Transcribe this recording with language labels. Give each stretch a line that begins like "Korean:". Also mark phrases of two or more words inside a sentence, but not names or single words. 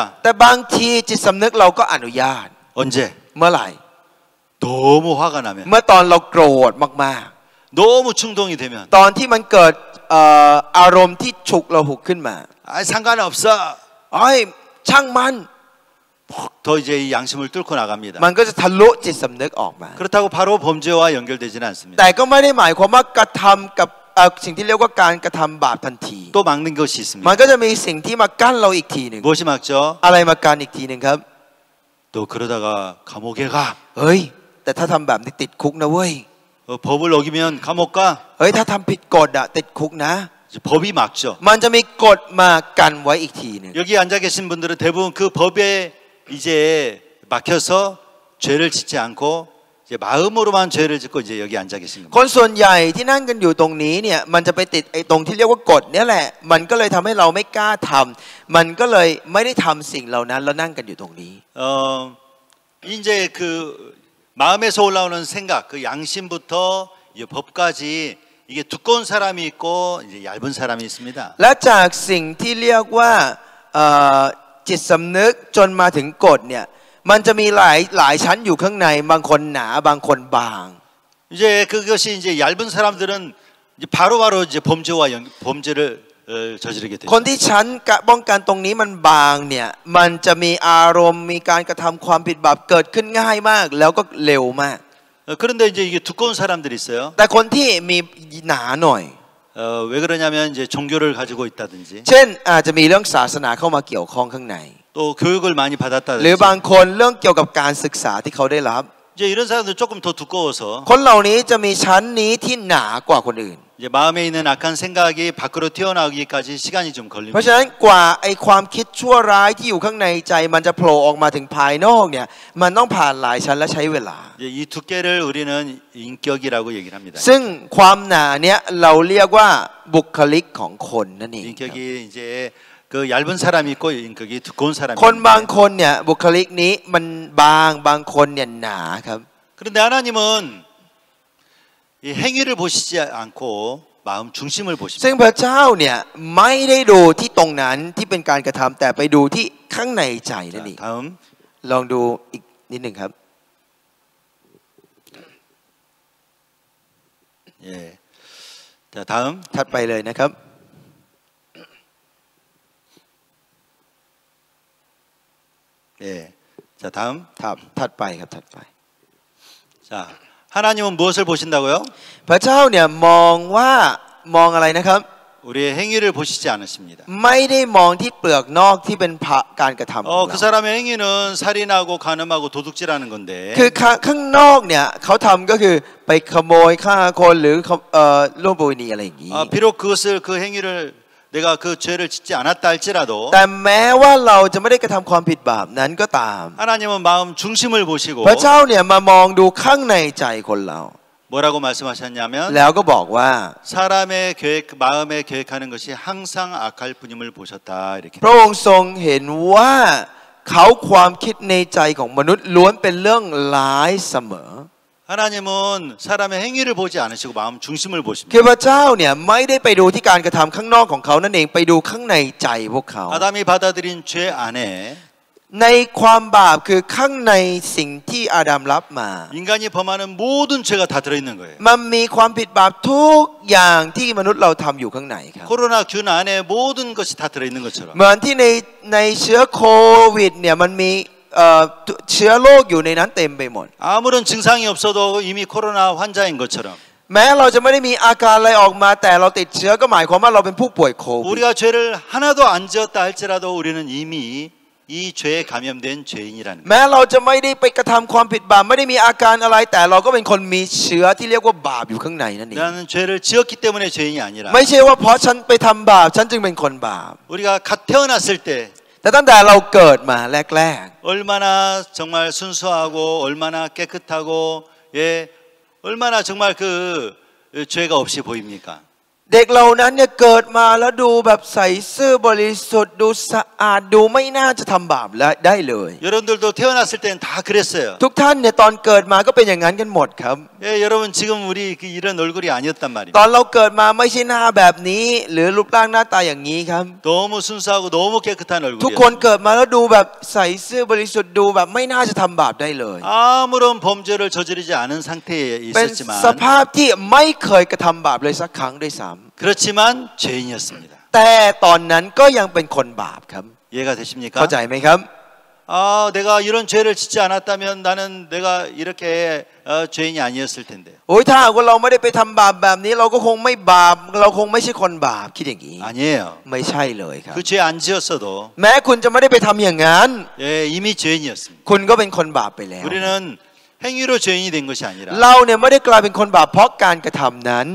Thai: แต่บางทีจิตสำนึกเราก็อนุญาต
Korean: 언제?
Thai: เมื่อไหร่
Korean: 너무 화가 나면,
Thai: เมื่อตอนเราโกรธมาก
Korean: 너무 충동이 되면,
Thai: ๆ ตอนที่มันเกิดอารมณ์ที่ฉุกเราหุกขึ้นมา
Korean: 아 상관없어.
Thai: ไอ้ยช่างมัน
Korean: 더 이제 이 양심을 뚫고 나갑니다.
Thai: มันก็จะทะลุจิตสำนึกออกมา
Korean: 그렇다고 바로 범죄와 연결되지는 않습니다.
Thai: แต่ก็ไม่ได้หมายความว่ากระทำกับสิ่งที่เรียกว่าการกระทำบาปทันที
Korean: 또 막는 것이 있습니다.
Thai: มันก็จะมีสิ่งที่มากั้นเราอีกทีหนึ่ง
Korean: 무엇이 막죠?
Thai: อะไรมากั้นอีกทีหนึ่งครับ
Korean: 또 그러다가 감옥에 가.
Thai: เฮ้ยแต่ถ้าทำแบบนี้ติดคุกนะเว้ย
Korean: 법을 어기면 감옥 가.
Thai: เฮ้ยถ้าทำผิดกฎอะติดคุกนะ
Korean: 법이 막죠.
Thai: มันจะมีกฎมากันไว้อีกทีหนึ่ง
Korean: 여기 앉아 계신 분들은 대부분 그 법에 이제 막혀서 죄를 짓지 않고 이제 마음으로만 죄를 짓고 이제 여기 앉아 계신
Thai: ค
Korean: 겁니다.
Thai: นส่วนใหญ่ที่นั่งกันอยู่ตรงนี้เนี่ยมันจะไปติดไอ้ตรงที่เรียกว่ากฎเนี่ยแหละมันก็เลยทำให้เราไม่กล้าทำมันก็เลยไม่ได้ทำสิ่งเหล่านั้นแล้วนั่งกันอยู่ตรงนี้
Korean: 이제 그 마음에서 올라오는 생각, 그 양심부터 이제 법까지 이게 두꺼운 사람이 있고 이제 얇은 사람이 있습니다.
Thai: และจากสิ่งที่เรียกว่าจิตสำนึกจนมาถึงกฎเนี่ยมันจะมีหลายชั้นอยู่ข้างในบางคนหนาบางคนบาง
Korean: 이제 그것이 이제 얇은 사람들은 이제 바로바로 이제 범죄를 저지르게 돼요.
Thai: คนที่ชั้นป้องกันตรงนี้มันบางเนี่ยมันจะมีอารมณ์มีการกระทำความผิดบาปเกิดขึ้นง่ายมากแล้วก็เร็วมาก
Korean: 그런데 이제 이게 두꺼운 사람들이 있어요.
Thai: แต่คนที่มีหนาหน่อย
Korean: 왜 그러냐면 이제 종교를 가지고 있다든지
Thai: เช่นอาจจะมีเรื่องศาสนาเข้ามาเกี่ยวข้องข้างใน
Korean: 또 교육을 많이
Thai: หรือ
Korean: 받았다든지
Thai: บางคนเรื่องเกี่ยวกับการศึกษาที่เขาได้รับ
Korean: 이제 이런 사람들 조금 더 두꺼워서
Thai: คนเหล่านี้จะมีชั้นนี้ที่หนากว่าคนอื่น
Korean: 이제 마음에 있는 악한 생각이 밖으로 튀어나오기까지 시간이 좀
Thai: เพราะฉะ
Korean: 걸립니다.
Thai: นั้นกว่าไอความคิดชั่วร้ายที่อยู่ข้างในใจมันจะโผล่ออกมาถึงภายนอกเนี่ยมันต้องผ่านหลายชั้นและใช้เวลา
Korean: 이제 이 두께를 우리는 인격이라고 얘기를 합니다.
Thai: ซึ่งความหนาเนี่ยเราเรียกว่าบุคลิกของคนนั่นเอง
Korean: 인격이 이제 그 얇은 사람이 있고 인격이 두꺼운 사람이
Thai: คนบาง
Korean: 있는데
Thai: คนเนี่ยบุคลิกนี้มันบางคนเนี่ยหนาครับ
Korean: 그런데 하나님은 이 행위를 보시지 않고 마음 중심을
Thai: ซึ่ง
Korean: 보십니다.
Thai: พระเจ้าเนี่ยไม่ได้ดูที่ตรงนั้นที่เป็นการกระทำแต่ไปดูที่ข้างในใจนั่นเอง
Korean: 자, 다음
Thai: ลองดูอีกนิดหนึ่งครับ
Korean: 예. 자, 다음
Thai: ถัดไปเลยนะครับ
Korean: 예. 자, 다음
Thai: ถัดไปครับถัดไป
Korean: 자, 하나님은 무엇을 보신다고요?
Thai: พระเจ้าเนี่ยมองอะไรนะครับ
Korean: 우리의 행위를 보시지 않으십니다.
Thai: ไม่ได้มองที่เปลือกนอกที่เป็นการกระทำของ
Korean: 그
Thai: เรา
Korean: 사람의 행위는 살인하고 간음하고 도둑질하는 건데
Thai: คือข้างนอกเนี่ยเขาทำก็คือไปขโมยฆ่าคนหรือร่วมประเวณีอะไรอย่างนี้
Korean: 비록 그 행위를 내가 그 죄를 짓지 않았다 할지라도
Thai: แต่แม้ว่าเราจะไม่ได้กระทำความผิดบาปนั้นก็ตาม
Korean: 하나님은 마음 중심을 보시고
Thai: พระเจ้าเนี่ยมามองดูข้างในใจคนเรา
Korean: 뭐라고 말씀하셨냐면
Thai: แล้วก็บอกว่า
Korean: 사람의 마음에 계획하는 것이 항상 악할 뿐임을 보셨다 이렇게.
Thai: พระองค์ทรงเห็นว่าเขาความคิดในใจของมนุษย์ล้วนเป็นเรื่องร้ายเสมอ
Korean: 하나님은 사람의 행위를 보지 않으시고 마음 중심을
Thai: คือ
Korean: 보십니다.
Thai: พระเจ้าเนี่ยไม่ได้ไปดูที่การกระทำข้างนอกของเขานั่นเองไปดูข้างในใจพวกเขา
Korean: 아담이 받아들인 죄 안에
Thai: ในความบาปคือข้างในสิ่งที่อาดัมรับมา
Korean: 인간이 범하는 모든 죄가 다 들어있는 거예요.
Thai: มันมีความผิดบาปทุกอย่างที่มนุษย์เราทำอยู่ข้างในครับ
Korean: 코로나 균 안에 모든 것이 다 들어있는 것처럼
Thai: เหมือนที่ในเชื้อโควิดเนี่ยมันมีเชื้อโรคอยู่ในนั้นเต็มไปหมด
Korean: 아무런 증상이 없어도 이미 코로나 환자인 것처럼
Thai: แม้เราจะไม่ได้มีอาการอะไรออกมาแต่เราติดเชื้อก็หมายความว่าเราเป็นผู้ป่วยโควิด
Korean: 우리가 죄를 하나도 안 지었다 할지라도 우리는 이미 이 죄에 감염된 죄인이라는 거예요.
Thai: แม้เราจะไม่ได้ไปกระทำความผิดบาปไม่ได้มีอาการอะไรแต่เราก็เป็นคนมีเชื้อที่เรียกว่าบาปอยู่ข้างในนั่นเอง
Korean: 나는 죄를 지었기 때문에 죄인이 아니라
Thai: ไม่ใช่ว่าเพราะฉันไปทำบาปฉันจึงเป็นคนบาป
Korean: 우리가 갓 태어났을 때
Thai: แต่ตั้งแต่เราเกิดมาแรก
Korean: 얼마나 정말 순수하고 얼마나 깨끗하고 예 얼마나 정말 그 죄가 없이 보입니까?
Thai: ๆเด็กเหล่านั้นเนี่ยเกิดมาแล้วดูแบบใสซื่อบริสุทธิ์ดูสะอาดดูไม่น่าจะทำบาปและได้เลย
Korean: 여러분들도 태어났을 때는 다 그랬어요.
Thai: ทุกท่านเนี่ยตอนเกิดมาก็เป็นอย่างนั้นกันหมดครับ
Korean: 예, 여러분 지금 우리 이런 얼굴이 아니었단
Thai: ต
Korean: 말입니다.
Thai: อนเราเกิดมาไม่ใช่หน้าแบบนี้ หรือรูปร่างหน้าตาอย่างนี้ครับ
Korean: 너무 순수하고 너무 깨끗한
Thai: ทุกคน
Korean: 얼굴이었어요.
Thai: เกิดมาแล้วดูแบบใสซื่อบริสุทธิ์ดูแบบไม่น่าจะทำบาปได้เลย
Korean: 아무런 범죄를 저지르지 않은 상태에
Thai: เป็น
Korean: 있었지만
Thai: สภาพที่ไม่เคยกระทำบาปเลยสักครั้งด้วยซ้
Korean: 그렇지만 죄인이었습니다.
Thai: ำแต่ตอนนั้นก็ยังเป็นคนบาปครับ
Korean: 이해가 되십니까?
Thai: เข้าใจไหมครับ
Korean: 아, 내가 이런 죄를 짓지 않았다면 나는 내가 이렇게 죄인이 아니었을 텐데.
Thai: โอ้ยถ้าหากว่าเราไม่ได้ไปทำบาปแบบนี้เราก็คงไม่บาปเราคงไม่ใช่คนบาปคิดอย่างนี้
Korean: 아니에요.
Thai: ไม่ใช่เลยครับ
Korean: 그 죄 안 지었어도
Thai: แม้คุณจะไม่ได้ไปทำอย่างนั้น
Korean: 예, 이미 죄인이었습니다.
Thai: คุณก็เป็นคนบาปไปแล้ว
Korean: 우리는 행위로 죄인이 된 것이 아니라
Thai: เราเนี่ยไม่ได้กลายเป็นคนบาปเพราะการกระทำนั้น